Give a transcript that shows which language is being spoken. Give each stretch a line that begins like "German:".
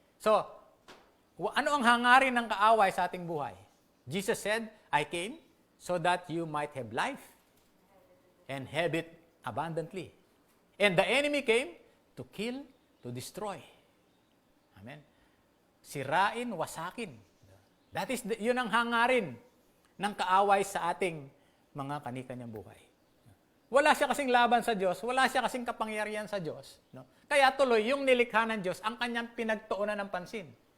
Filipino: So, ano ang hangarin ng kaaway sa ating buhay?
English: Jesus said, I came so that you might have life and have it abundantly. And the enemy came to kill, to destroy.
Filipino: Amen? Sirain, wasakin.
English: That is,
Filipino: yun ang hangarin ng kaaway sa ating mga kanikanyang buhay. Wala siya kasing laban sa Diyos, wala siya kasing kapangyarihan sa Diyos. No? Kaya tuloy, yung nilikha ng Diyos, ang kanyang pinagtuunan ng pansin.